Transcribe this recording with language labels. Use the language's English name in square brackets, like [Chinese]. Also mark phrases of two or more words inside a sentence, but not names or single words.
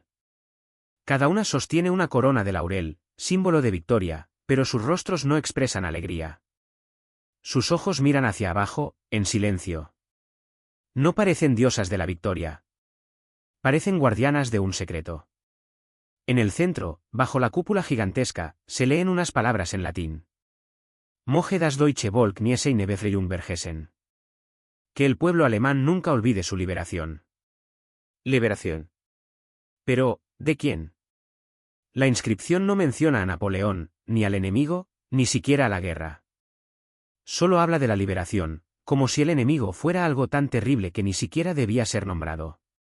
[Spanish] Cada una sostiene una corona de laurel, símbolo de victoria, pero sus rostros no expresan alegría. Sus ojos miran hacia abajo, en silencio. No parecen diosas de la victoria. Parecen guardianas de un secreto. En el centro, bajo la cúpula gigantesca, se leen unas palabras en latín. [German] Moge das Deutsche Volk nie seine Befreiung vergessen. [Spanish] Que el pueblo alemán nunca olvide su liberación. Liberación. Pero, ¿de quién? La inscripción no menciona a Napoleón, ni al enemigo, ni siquiera a la guerra. Solo habla de la liberación, como si el enemigo fuera algo tan terrible que ni siquiera debía ser nombrado.